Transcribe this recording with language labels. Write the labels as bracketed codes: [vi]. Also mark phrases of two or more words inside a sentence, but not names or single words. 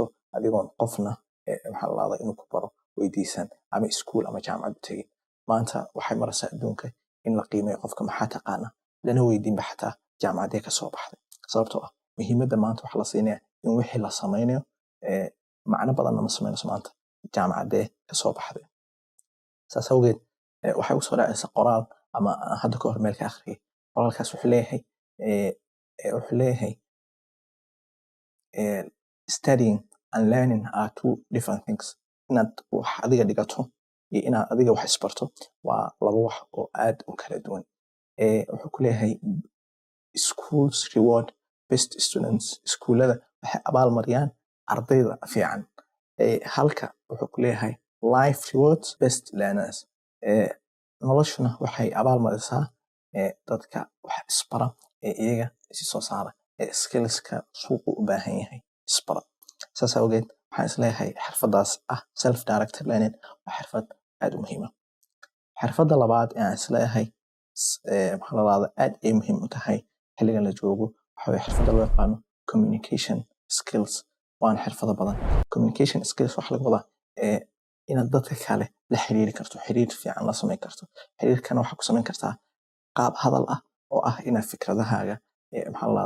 [so] adigoon qofna maxaa la inuu ku baro weydiisan ama iskuul ama jaamacad u tegin maanta waxay maraysaa adduunka in la qiimeeyo qofka maxaa taqaana lana weydiinba xataa jaamacadee ka soo baxday sababtoo ah muhiimadda maanta waxa la siinaya in wixii la samaynayo macno badanna ma samaynayso maanta jaamacadee ka soo baxday saas awgeed waxay u soo dhacaysaa qoraal ama hadda ka hor meel ka akhriyay qoraalkaas wuxuu leeyahay [en] studying and learning are two different things [so] inaad wax adiga dhigato iyo inaad adiga wax isbarto waa laba wax oo aad u kala duwan wuxuu ku leeyahay [en] schools reward best students [so] iskuulada waxay abaal mariyaan ardayda fiican halka wuxuu ku leeyahay [en] life rewards best learners [so] noloshuna waxay abaal marisaa dadka wax isbara iyaga isi soo saara skillska suuqu u baahan yahay isbara saas awgeed waxaan isleeyahay xirfadaas ah [en] self directed learning [so] waa xirfad aad u muhiima xirfadda labaad aan isleeyahay maxaa la yiraahdaa aad ay muhiim u tahay xilligan la joogo waxa weeye xirfadda loo yaqaano [en] communication skills [so] waana xirfado badan [en] communication skills [so] waxa laga wadaa inaad dadka kale la xiriiri karto xiriir fiican la samayn karto xiriirkana waxaa ku samayn kartaa qaab hadal ah oo ah inaad fikradahaaga maxaa la